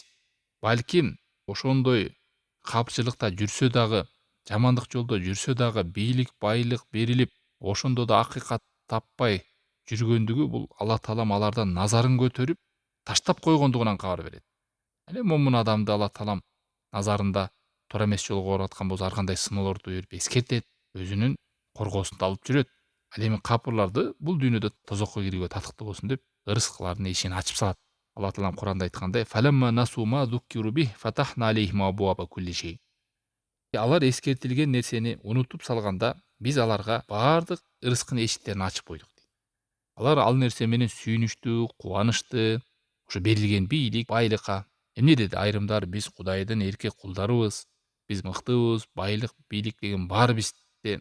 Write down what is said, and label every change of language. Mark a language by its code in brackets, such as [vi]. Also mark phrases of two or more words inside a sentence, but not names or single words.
[ky] Балким ошондой капчылыкта жүрсө дагы, жамандык жолдо жүрсө дагы, бийлик, байлык берилип, ошондо да акыйкат таппай жүргөндүгү, бул Алла таалам алардан назарын көтөрүп, таштап койгондугунан кабар берет. Эле момун адамды Алла таалам назарында туура эмес жолго бараткан болсо, ар кандай сыноолорду берип эскертет, өзүнүн коргоосунда алып жүрөт. Ал эми капырларды бул дүйнөдө тозокко кирүүгө татыктуу болсун деп, ырыскылардын эшигин ачып салат. Алла таалам Куранда айткандай: [ar] "فلما نسوا ما ذكروا به فتحنا عليهم أبواب كل شيء". [ky] Алар эскертилген нерсени унутуп салганда, биз аларга бардык ырыскынын эшиктерин ачып койдук дейт. Алар ал нерсе менен сүйүнүштү, кубанышты, ошо берилген бийлик, байлыкка. Эмне деди айрымдар: "Биз Кудайдын эрке кулдарыбыз, биз мыктыбыз, байлык, бийлик деген бар бизде.